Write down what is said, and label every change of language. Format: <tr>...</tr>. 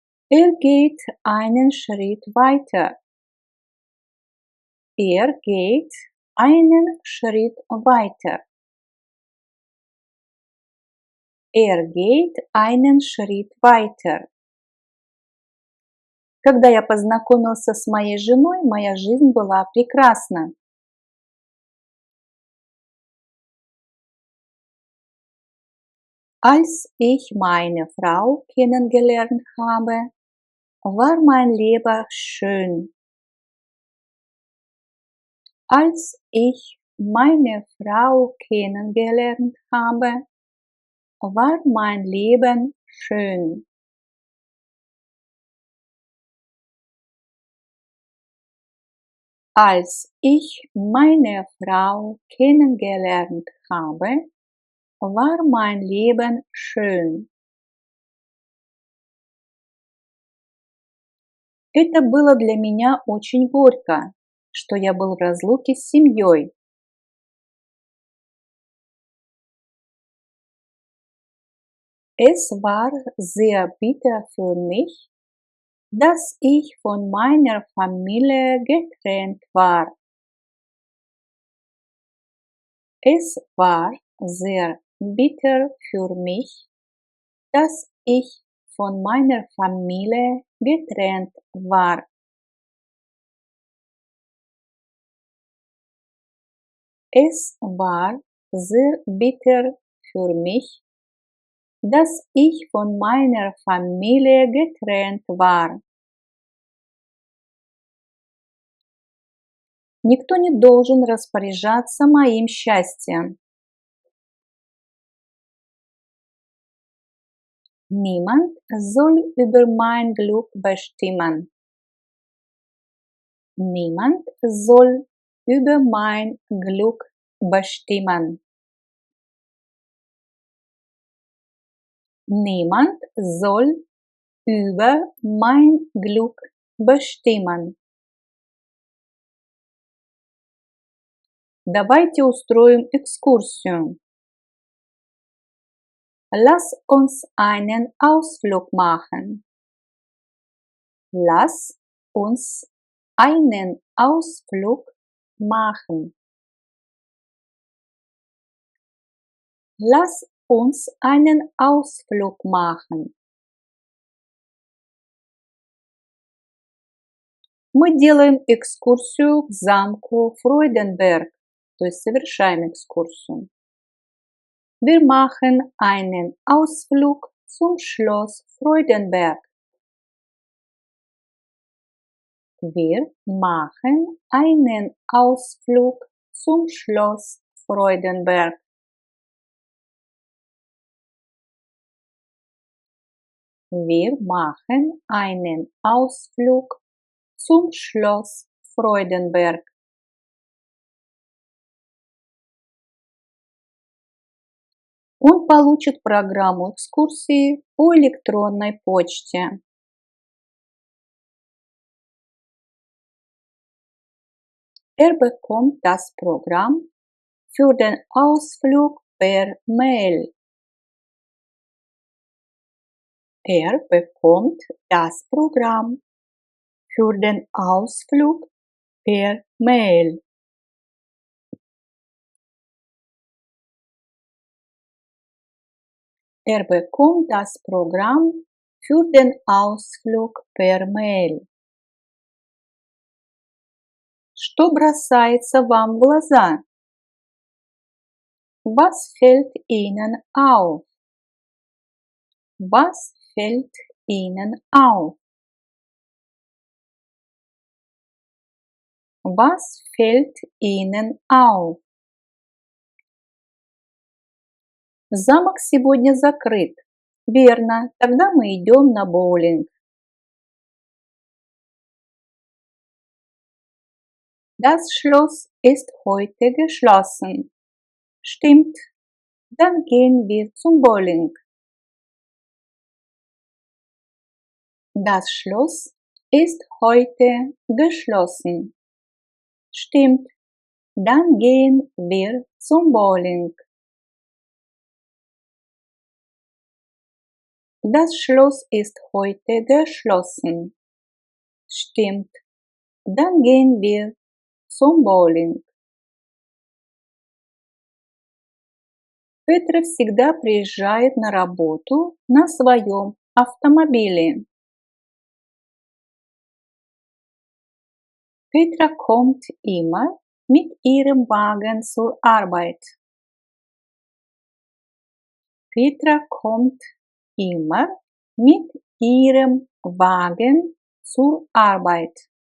<de>Geht einen Schritt weiter. Geht einen Schritt weiter. Geht einen Schritt weiter.</de> <ru>Когда я познакомился с моей женой, моя жизнь была прекрасна.</ru> <de>Als ich meine Frau kennengelernt habe, war mein Leben schön. Als ich meine Frau kennengelernt habe, war mein Leben schön. Als ich meine Frau kennengelernt habe, war mein Leben schön.</de> <ru>Это было для меня очень горько, что я был в разлуке с семьей.</ru> <de>Es war sehr bitter für mich, dass ich von meiner Familie getrennt war. Es war sehr bitter für mich, dass ich von meiner Familie getrennt war. Es war sehr bitter für mich, dass ich von meiner Familie getrennt war.</de> <ru>Никто не должен распоряжаться моим счастьем.</ru> <de>Niemand soll über mein Glück bestimmen. Niemand soll über mein Glück bestimmen. Niemand soll über mein Glück bestimmen.</de> <ru>Давайте устроим экскурсию.</ru> <de>Lass uns einen Ausflug machen. Lass uns einen Ausflug machen. Lass uns einen Ausflug machen.</de> <ru>Мы делаем экскурсию к замку Freudenberg, то есть совершаем экскурсию.</ru> <de>Wir machen einen Ausflug zum Schloss Freudenberg. Wir machen einen Ausflug zum Schloss Freudenberg. Wir machen einen Ausflug zum Schloss Freudenberg.</de> <ru>Он получит программу экскурсии по электронной почте.</ru> <de>Bekommt das Programm für den Ausflug per Mail. Bekommt das Programm für den Ausflug per Mail. Bekommt das Programm für den Ausflug per Mail.</de> <ru>Что бросается вам в глаза?</ru> <de>Was fällt Ihnen auf? Was fällt Ihnen auf? Was fällt Ihnen auf?</de> <ru>Замок сегодня закрыт. Верно, тогда мы идем на боулинг.</ru> <de>Das Schloss ist heute geschlossen. Stimmt, dann gehen wir zum Bowling. Das Schloss ist heute geschlossen. Stimmt, dann gehen wir zum Bowling. Das Schloss ist heute geschlossen. Stimmt, dann gehen wir zum Bowling.</de> <ru>Петра всегда приезжает на работу на своем автомобиле.</ru> <de>Petra kommt immer mit ihrem Wagen zur Arbeit. Petra kommt immer mit ihrem Wagen zur Arbeit.</de>